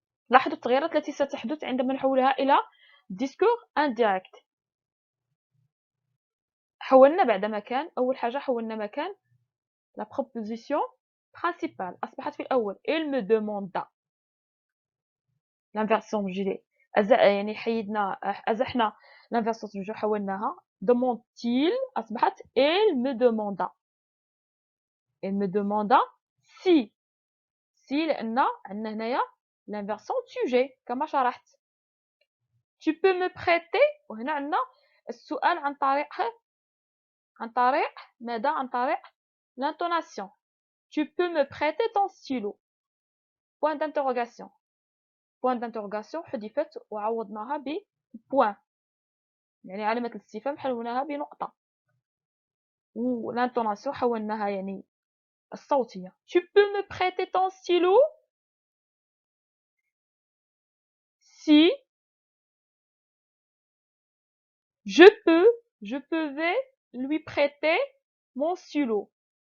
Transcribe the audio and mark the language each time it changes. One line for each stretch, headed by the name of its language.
Arabic: لاحظوا التغييرات التي ستحدث عندما نحولها إلى discours indirect. حولنا بعد مكان. أول حاجة حولنا مكان la proposition principale أصبحت في الأول
French: il me demanda.
Arabic: l'inversion sujet يعني حيدنا أزحنا l'inversion sujet حولناها demande-t-il أصبحت
French: il me demanda si
Arabic: لأن عندنا هنايا l'inversion sujet كما شرحت.
French: tu peux me prêter
Arabic: وهنا عندنا السؤال عن طريق ماذا؟ عن طريق l'intonation.
French: tu peux me prêter ton stylo point d'interrogation
Arabic: حذفت وعوضناها ب
French: point
Arabic: يعني علامة الاستفهام حولناها بنقطة. والانتوناسيون حولناها يعني الصوتية.
French: tu peux me prêter ton stylo si je vais lui prêter mon stylo.